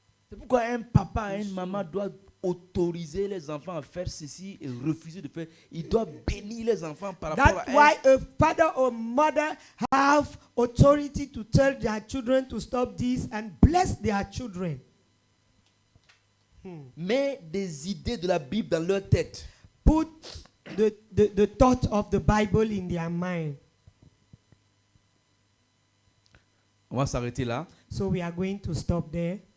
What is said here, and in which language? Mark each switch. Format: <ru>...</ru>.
<fr>C'est pourquoi un papa et une maman doivent autoriser les enfants à faire ceci et refuser de faire. Ils doivent bénir les enfants par rapport</fr> <en>That's</en> <fr>à</fr> <en>why a father or mother have authority to tell their children to stop this and bless their children.</en> <fr>Mets des idées de la Bible dans leur tête.</fr> <en>Put the thought of the Bible in their mind.</en> <fr>On va s'arrêter là.</fr> <en>So we are going to stop there.</en>